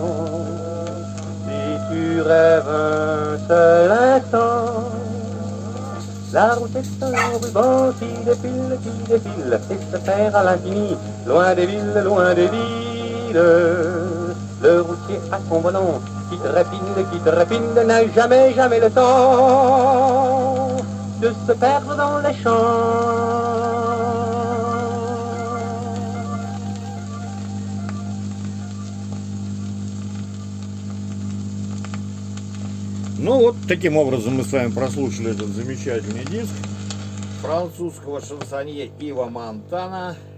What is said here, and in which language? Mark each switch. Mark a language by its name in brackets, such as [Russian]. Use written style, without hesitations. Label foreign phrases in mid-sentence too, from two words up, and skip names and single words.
[French] Si tu rêves un seul instant, la route est un ruban qui défile et se perd à l'infini, loin des villes, loin des villes. Le routier à son volant qui trépide, n'a jamais, jamais le temps de se perdre dans les champs. [Russian] Ну вот таким образом мы с вами прослушали этот замечательный диск французского шансонье Ива Монтана.